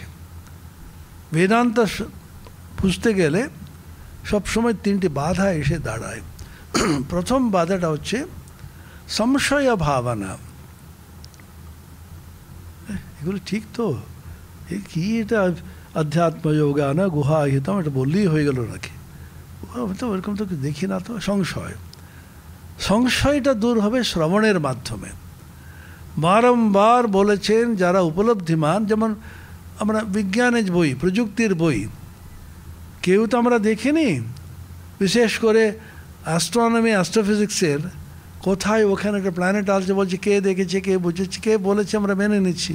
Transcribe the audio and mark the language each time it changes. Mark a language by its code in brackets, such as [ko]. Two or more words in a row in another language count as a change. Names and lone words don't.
[bn] বেদান্ত বুঝতে গেলে সবসময় 3টি বাধা এসে দাঁড়ায়। প্রথম বাধাটা হচ্ছে সংশয় ভাবনা। এগুলো ঠিক তো, কি এটা [sa] अध्यात्म योगान गुहाहितम, [bn] এটা বললেই হয়ে গেল নাকি? তো ওরকম তো দেখি না তো। সংশয়টা দূর হবে শ্রবণের মাধ্যমে। বারংবার বলেছেন যারা উপলব্ধিমান, যেমন আমরা বিজ্ঞানের বই, প্রযুক্তির বই কেউ তো আমরা দেখিনি, বিশেষ করে [en] astronomy astrophysics [bn] কোথায় ওখানে একটা প্ল্যানেট আসছে, বলছে কে দেখেছে, কে বুঝেছে, কে বলেছে, আমরা মেনে নিচ্ছি।